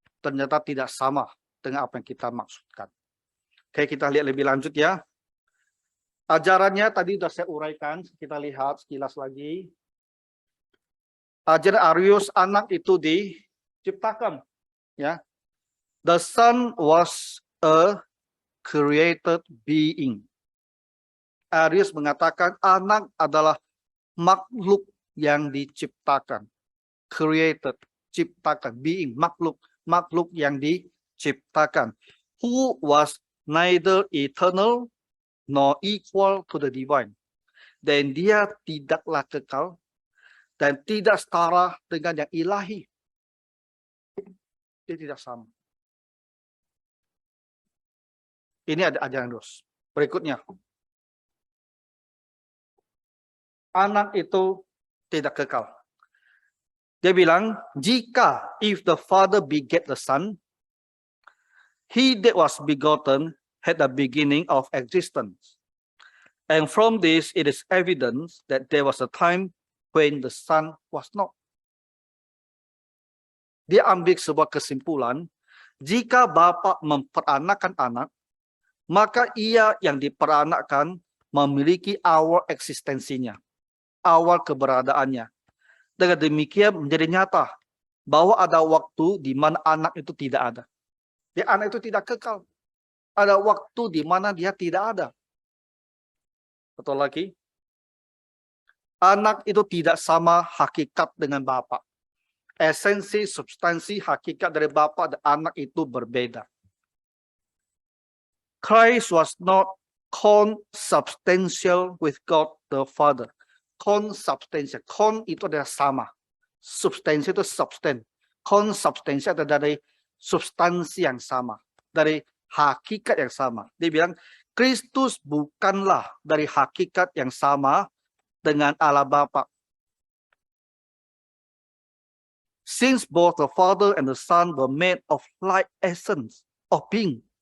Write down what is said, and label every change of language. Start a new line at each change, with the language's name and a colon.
Indonesian: ternyata tidak sama dengan apa yang kita maksudkan. Oke, kita lihat lebih lanjut ya. Ajarannya tadi sudah saya uraikan, kita lihat sekilas lagi. Ajaran Arius, anak itu diciptakan, ya.
English: The Son was a created being.
Indonesian: Arius mengatakan anak adalah makhluk yang diciptakan. Created, ciptakan, being, makhluk yang diciptakan.
English: Who was neither eternal nor equal to the divine.
Indonesian: Dan dia tidaklah kekal dan tidak setara dengan yang ilahi. Dia tidak sama. Ini ada ajaran dos. Berikutnya. Anak itu tidak kekal. Dia bilang, jika
English: if the father beget the son, he that was begotten had the beginning of existence. And from this it is evident that there was a time when the son was not.
Indonesian: Dia ambil sebuah kesimpulan, jika Bapa memperanakan anak, maka ia yang diperanakkan memiliki awal eksistensinya, awal keberadaannya. Dengan demikian menjadi nyata bahwa ada waktu di mana anak itu tidak ada. Dia anak itu tidak kekal. Ada waktu di mana dia tidak ada. Betul lagi. Anak itu tidak sama hakikat dengan Bapa. Esensi, substansi, hakikat dari Bapa dan anak itu berbeda.
English: Christ was not consubstantial with God the Father.
Indonesian: Consubstantial. Con itu adalah sama. Substansi itu substan. Consubstantial adalah dari substansi yang sama. Dari hakikat yang sama. Dia bilang, Kristus bukanlah dari hakikat yang sama dengan Allah Bapa.
English: Since both the Father and the Son were made of like essence of being.